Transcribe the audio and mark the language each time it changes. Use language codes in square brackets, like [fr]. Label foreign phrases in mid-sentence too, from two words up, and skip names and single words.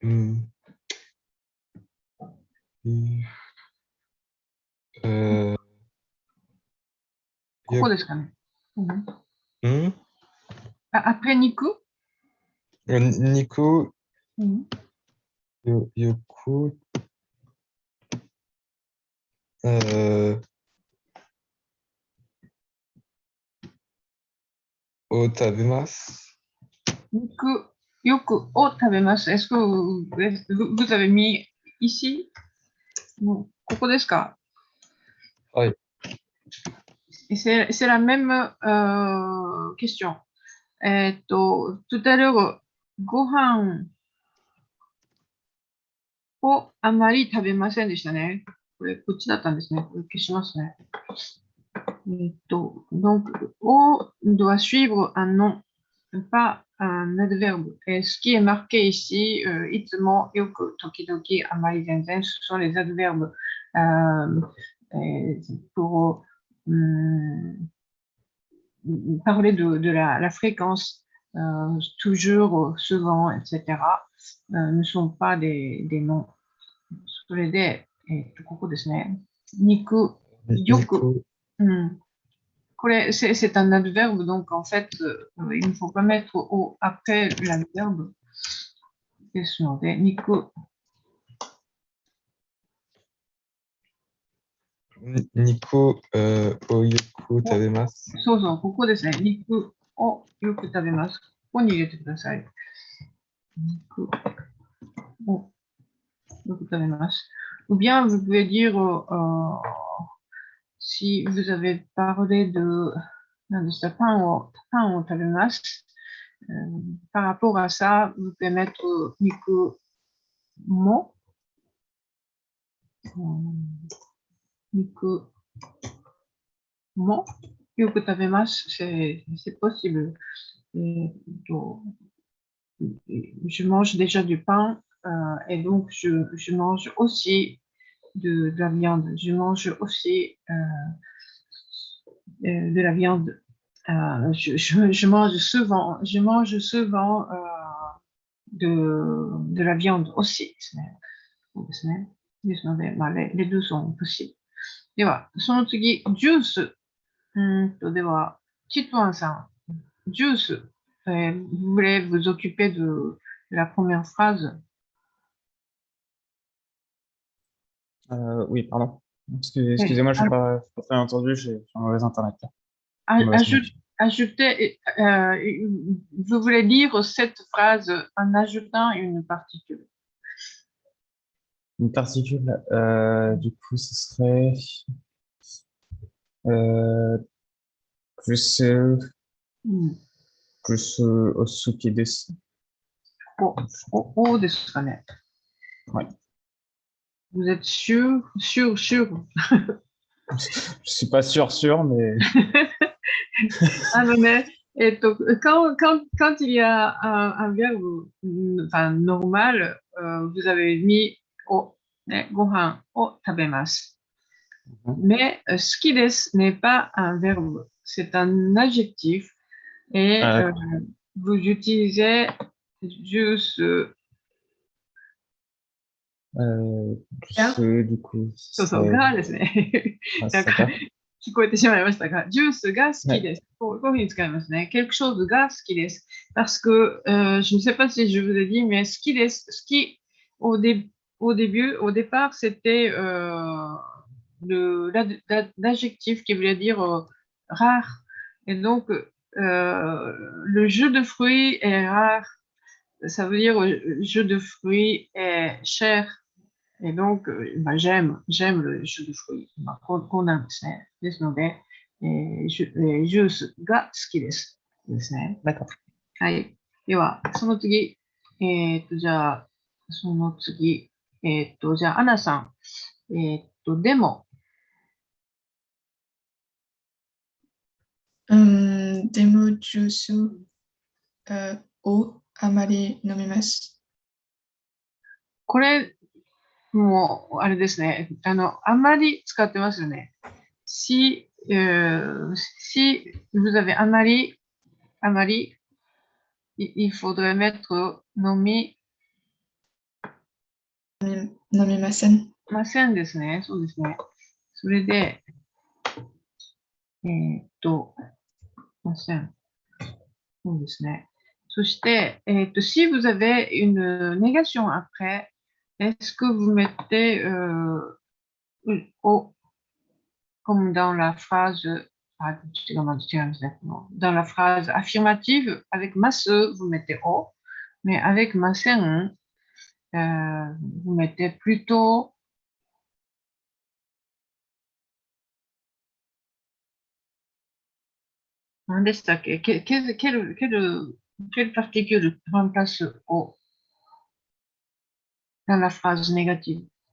[fr] Pourquoi est-ce Après Niku? [ja] 肉、よく、を食べます. 肉、よく、を食べます. [fr] Est-ce que vous avez mis ici? [ja] ここですか? [fr] Oui. Et c'est la même question. Tout à l'heure, [ja] ご飯をあまり食べませんでしたね。これ、こっちだったんですね。これ消しますね。 [fr] Donc, o doit suivre un nom, pas un adverbe. Et ce qui est marqué ici, [ja] いつも、よく、時々、あまり、全然, [fr] ce sont les adverbes pour parler de la fréquence, toujours, souvent, etc. Ne sont pas des noms. [ja] それで、ここですね。肉、よく。 [fr] これ、c'est un adverbe, donc en fait, il ne faut pas mettre au après l'adverbe. [ja] ですので、肉。肉、をよく食べます. そうそう、ここですね。肉をよく食べます。ここに入れてください。肉をよく食べます。 [fr] Ou bien, vous pouvez dire, si vous avez parlé de pain [ja] を食べます, [fr] par rapport à ça, vous pouvez mettre [ja] 肉も. 肉も. よく食べます, [fr] c'est possible. Je mange déjà du pain et donc je mange aussi de la viande. Je mange aussi de la viande. Je mange souvent de la viande aussi. [ja] そうですね。ですので、 [fr] les deux sont possibles. [ja] では、その次、ジュース。では、チトワンさん、ジュース。 [fr] vous voulez vous occuper de la première phrase? Oui, pardon. Excusez-moi, je n'ai pas très bien entendu, j'ai un mauvais internet. Ajouter, vous voulez lire cette phrase en ajoutant une particule. Une particule, du coup, ce serait plus [ja] お好きです. ですかね. [fr] Ouais. Vous êtes sûr? Je suis pas sûr, mais... Quand il y a un verbe enfin, normal, vous avez mis o, ne, [ja] ご飯を食べます. [fr] Mais [ja] 好きです [fr] n'est pas un verbe, c'est un adjectif. Et Ah, d'accord. vous utilisez juste Du coup, [ja] そうそう、 [fr] c'est... [ja] がですね。 [fr] Ah, [ja] なん [fr] c'est [ja] か [fr] ça. [ja] 聞こえてしまいましたが、ジュースが好き [fr] Ouais. [ja] です。こういうふうに使いますね。 [fr] quelque chose [ja] が好きです。 [fr] Parce que, je ne sais pas si je vous ai dit, mais [ja] 好きです。 [fr] 好き、au début, au départ, c'était l'adjectif qui voulait dire rare. Et donc, le jus de fruits est rare. Ça veut dire jus de fruits est cher. Et donc, j'aime le jus de fruits. [ja] まあ、こうなんですね。ですので、ジュースが好きです。ですね。 D'accord. はい。では、その次。じゃあ、その次。じゃあ、アナさん。でも、でもジュースをあまり飲みます。これ、もう、あれですね。あんまり使ってますよね。 [fr] si vous avez un mari, il faudrait mettre nomi [ja] 飲みません。ませんですね。そうですね。それで、ません。そうですね。 [fr] そして、si vous avez une négation après, est-ce que vous mettez au, comme dans la phrase, dans la phrase affirmative, avec masse, vous mettez o, mais avec masen, vous mettez plutôt quelle particule remplace o dans la phrase négative?